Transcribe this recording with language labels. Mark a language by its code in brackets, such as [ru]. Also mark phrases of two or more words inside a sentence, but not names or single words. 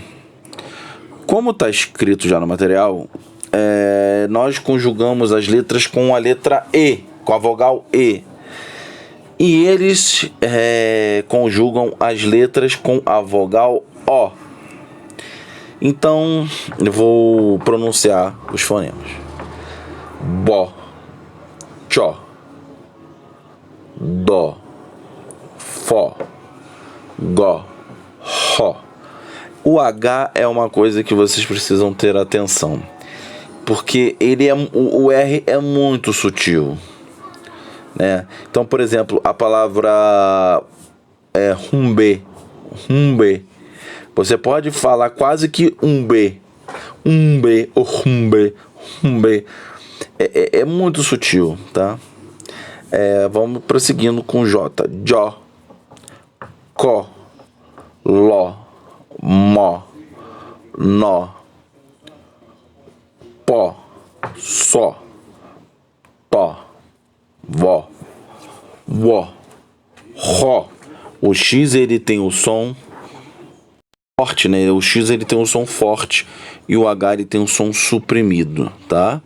[pt] Como está escrito já no material, nós conjugamos as letras com a letra E, com a vogal E. E eles conjugam as letras com a vogal O. Então, eu vou pronunciar os fonemas. Bó, chó, dó, fó, gó, ró. O H é uma coisa que vocês precisam ter atenção, porque o R é muito sutil, né? Então, por exemplo, a palavra rumbe, rumbe, você pode falar quase que umbe, umbe ou rumbe, rumbe. É muito sutil, tá? Vamos prosseguindo com J. Jó, có, ló, mó, nó, pó, só, tó, vó, uó, ró. O X ele tem o som forte, né? O X ele tem um som forte e o H ele tem um som suprimido, tá?